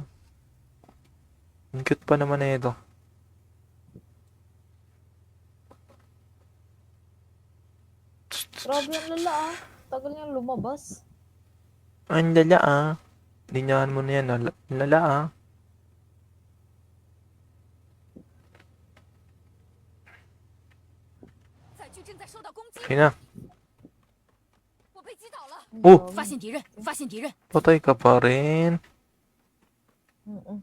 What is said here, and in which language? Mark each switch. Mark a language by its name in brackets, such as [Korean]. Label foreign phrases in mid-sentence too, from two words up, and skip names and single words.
[Filipino] Ang cute pa naman na ito. Grabe ang lala ah. Tagal niyang lumabas. Ang lala ah. Linyahan mo na yan. Lala ah. [Chinese] 载具正在受到攻击， [Filipino] Kaya na. [Chinese] 我被击倒了， Oh! 发现敌人，发现敌人， [Filipino] Patay ka pa rin. Mm-mm.